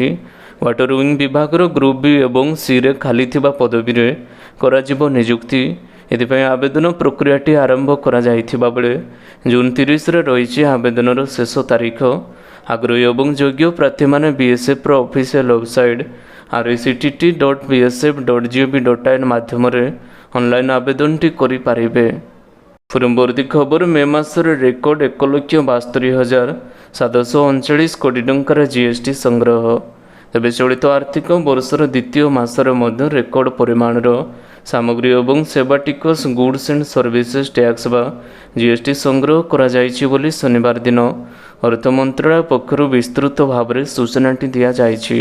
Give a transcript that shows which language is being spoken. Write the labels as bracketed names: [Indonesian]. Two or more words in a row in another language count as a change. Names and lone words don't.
[Odia] ୱାଟର ୱିଙ୍ଗ ବିଭାଗର ଗ୍ରୁପ୍ ବି ଏବଂ ସିରେ ଖାଲି ଥିବା ପଦବୀରେ କରାଯିବ ନିଯୁକ୍ତି। ଏଥିପାଇଁ ଆବେଦନ ପ୍ରକ୍ରିୟାଟି ଆରମ୍ଭ କରାଯାଇଥିବା ବେଳେ ଜୁନ୍ 30ରେ ରହିଛି ଆବେଦନର ଶେଷ ତାରିଖ। ଆଗ୍ରହୀ ଏବଂ ଯୋଗ୍ୟ ପ୍ରାର୍ଥୀମାନେ ବିଏସ୍ଏଫ୍ର [English] official website [Odia] rect.bsf.gov.in ମାଧ୍ୟମରେ ଅନଲାଇନ୍ ଆବେଦନଟି କରିପାରିବେ। ପରବର୍ତ୍ତୀ ଖବର ମେ ମାସରେ ରେକର୍ଡ 1,72,739 କୋଟି ଟଙ୍କାର ଜିଏସ୍ଟି ସଂଗ୍ରହ। ତେବେ ଚଳିତ ଆର୍ଥିକ ବର୍ଷର ଦ୍ୱିତୀୟ ମାସରେ ମଧ୍ୟ ରେକର୍ଡ ପରିମାଣର ସାମଗ୍ରୀ ଏବଂ ସେବା ଟିକସ [English] goods and services tax [Odia] ବା ଜିଏସ୍ଟି ସଂଗ୍ରହ କରାଯାଇଛି ବୋଲି ଶନିବାର ଦିନ ଅର୍ଥ ମନ୍ତ୍ରାଳୟ ପକ୍ଷରୁ ବିସ୍ତୃତ ଭାବରେ ସୂଚନାଟି ଦିଆଯାଇଛି।